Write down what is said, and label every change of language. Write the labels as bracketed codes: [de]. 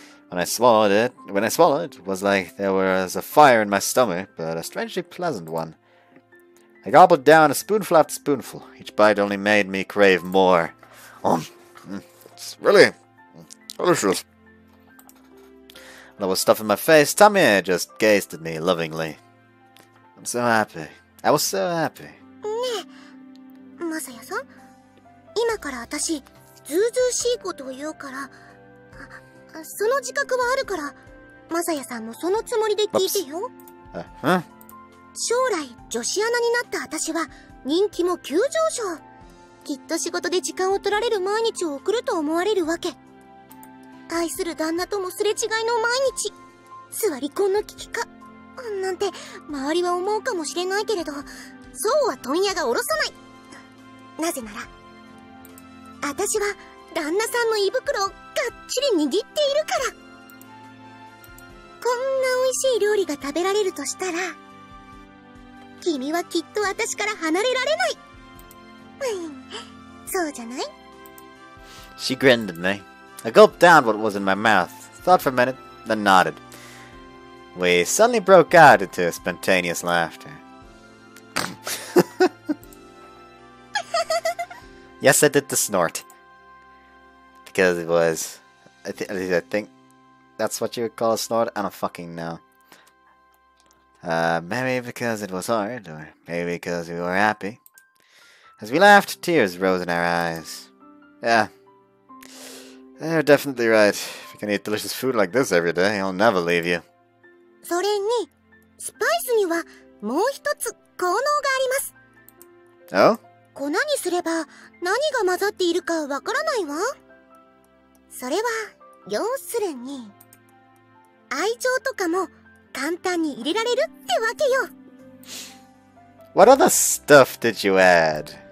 [en] When I swallowed, it was like there was a fire in my stomach, but a strangely pleasant one. I gobbled down a spoonful after spoonful. Each bite only made me crave more. It's really delicious. When I was stuffing my face, Tamie just gazed at me lovingly. I'm so happy. I was so happy. [ja] ねえ、まさやさん、今から私、ずうずうしいことを言うから、その自覚はあるから、まさやさんもそのつもりで聞いてよ。 [en] Huh? [ja] 将来、女子アナになった私は、人気も急上昇。きっと仕事で時間を取られる毎日を送ると思われるわけ。愛する旦那ともすれ違いの毎日。座り込んの危機かなんて周りは思うかもしれないけれど、そうは問屋が下ろさない。なぜなら私は旦那さんの胃袋をがっちり握っているから。こんな美味しい料理が食べられるとしたら、君はきっと私から離れられない。そうじゃない？ [en] She grinned at me. I gulped down what was in my mouth, thought for a minute, then nodded. We suddenly broke out into spontaneous laughter. Yes, I did the snort. Because it was... I think that's what you would call a snort? I don't fucking know. Maybe because it was hard, or maybe because we were happy. As we laughed, tears rose in our eyes. Yeah. You're definitely right. If you can eat delicious food like this every day, I'll never leave you. [ja] それに、スパイスにはもう一つ効能があります。 [en] Oh? [ja] 粉にすれば何が混ざっているかわからないわ。それは、要するに、愛情とかも簡単に入れられるってわけよ。 [en] What other stuff did you add?